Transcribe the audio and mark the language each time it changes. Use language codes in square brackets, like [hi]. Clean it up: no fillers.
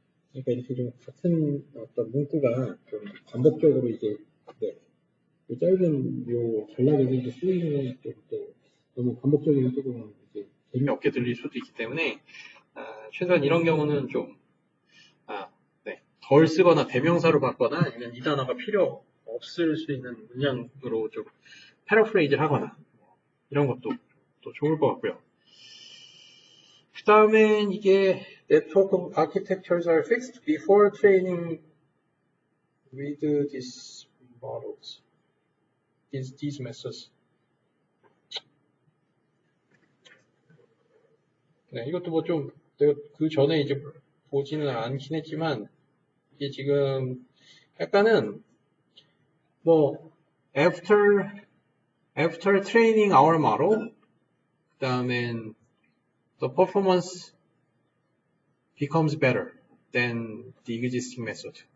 [ko] 그러니까 이렇게 좀 같은 어떤 문구가 좀 반복적으로 이제 요 짧은 요 전략에서 이제 쓰이는 또 너무 반복적이면 조금 이제 재미없게 들릴 수도 있기 때문에 최소한 이런 경우는 좀 덜 쓰거나 대명사로 받거나 아니면 이 단어가 필요 없을 수 있는 문장으로 좀 패러프레이즈를 하거나 이런 것도 또 좋을 것 같고요. 그 다음엔 이게 [en] Network architectures are fixed before training with these models, these methods. [ko] 네, 이것도 뭐 좀 내가 그 전에 이제 보지는 않긴 했지만 이게 지금 약간은 뭐 [en] after training our model [ko] 그 다음엔 [en] the performance becomes better than the existing method.